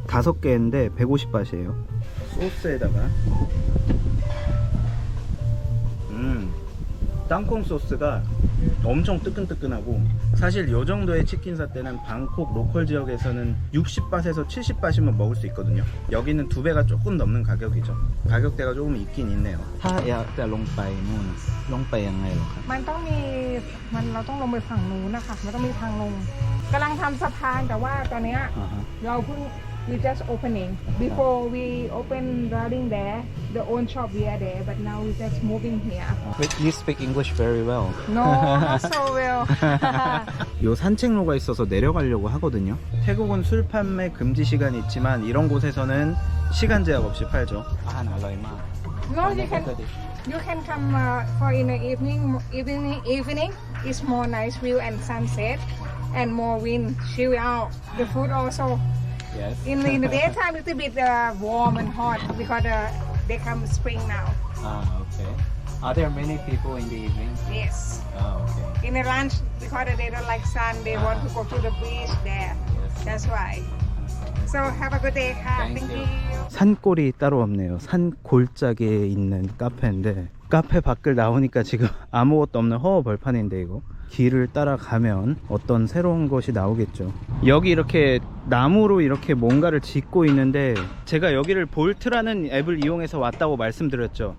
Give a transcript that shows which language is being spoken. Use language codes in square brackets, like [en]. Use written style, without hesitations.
[ko] 5개인데 150바트예요. 소스에다가 땅콩 소스가 엄청 뜨끈뜨끈하고, 사실 요 정도의 치킨 사떼는 방콕 로컬 지역에서는 60바트에서 70바트면 먹을 수 있거든요. 여기는 2배가 조금 넘는 가격이죠. 가격대가 조금 있긴 있네요. [th] 하야แต่ลงไปนู่นลงไปยังไงหรอครับ มันต้องมีเราต้องลงไปฝั่งนู้นนะคะมันต้องมีทางลงกำลังทำสะพานแต่ว่าตอนเนี้ยเราเพิ่ง [en] we just opening before we open routing there the own shop we are there but now we just moving here Wait, you speak English very well. no not so well [ko] 요 산책로가 있어서 내려가려고 하거든요. 태국은 술 판매 금지 시간이 있지만 이런 곳에서는 시간 제약 없이 팔죠. 아, 알로이마. [en] no you can come for in the evening is more nice view and sunset and more wind chill out the food also Yes. in the daytime it's a bit warm and hot because they come spring now Ah, okay. Are there many people in the evening? yes Ah, okay. in the lunch because they don't like sun they want to go to the beach there Yes. that's why so have a good dayค่ะ Thank thank you. you [ko] 산골이 따로 없네요. 산 골짜기에 있는 카페인데 카페 밖을 나오니까 지금 아무것도 없는 허허 벌판인데 이거 길을 따라가면 어떤 새로운 것이 나오겠죠. 여기 이렇게 나무로 이렇게 뭔가를 짓고 있는데 제가 여기를 볼트라는 앱을 이용해서 왔다고 말씀드렸죠.